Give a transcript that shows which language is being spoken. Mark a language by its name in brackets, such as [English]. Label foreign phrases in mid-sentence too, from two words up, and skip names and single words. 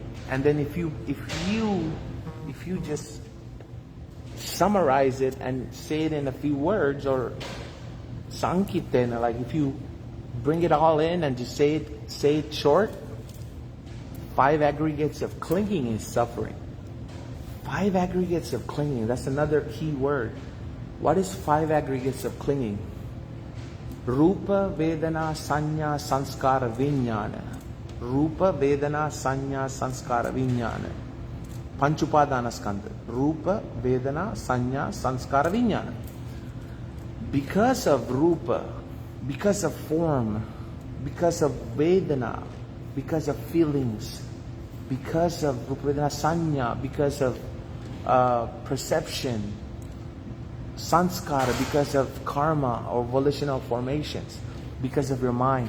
[English] And then if you just summarize it and say it in a few words, or sankitena, like if you bring it all in and just say it short, 5 aggregates of clinging is suffering. 5 aggregates of clinging, that's another key word. What is 5 aggregates of clinging? [Pali] Rupa, Vedana, Sanya, Sanskara, Vijnana. Rupa, Vedana, Sanya, Sanskara, Vijnana. Panchupadana skandha. Rupa, Vedana, Sanya, Sanskara, Vijnana. [English] Because of Rupa, because of form, because of Vedana, because of feelings, because of [Pali] Rupa, Vedana, Sanya, [English] because of perception, Sanskara, because of karma or volitional formations, because of your mind.